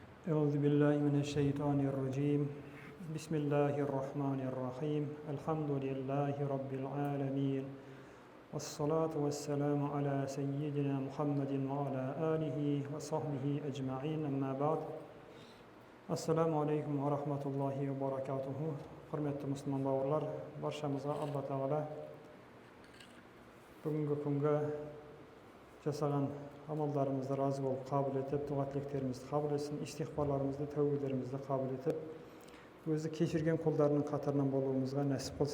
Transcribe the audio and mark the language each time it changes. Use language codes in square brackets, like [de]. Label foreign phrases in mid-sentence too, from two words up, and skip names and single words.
[ar] أعوذ بالله من الشيطان الرجيم بسم الله الرحمن الرحيم الحمد لله رب العالمين والصلاة والسلام على سيدنا محمد وعلى آله وصحبه أجمعين أما بعد السلام عليكم ورحمة الله وبركاته. [uz] Hurmatli musulmon bavurlar, barchamizga Alloh taolo bugungi kunga jasagan amallarimizni rozi bo'lib qabul etib, duotileklarimizni qabul etsin, istig'forlarimizni, tavbalarimizni qabul etib, o'zi kechirgan qullarning qatoridan bo'lishimizga nasib qilsin.